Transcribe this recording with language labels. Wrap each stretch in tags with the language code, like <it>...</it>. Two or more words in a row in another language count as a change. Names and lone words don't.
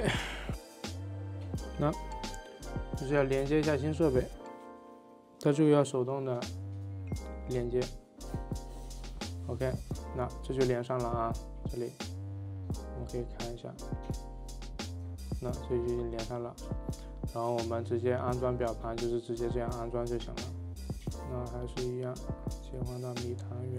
<zh>那就是要連接一下新設備，它這個要手動的連接。OK，那這就連上了啊，這裡我们可以看一下，那這就已經連上了，然後我們直接安裝表盤，就是直接這樣安裝就行了。那還是一樣，切換到米團源。</zh>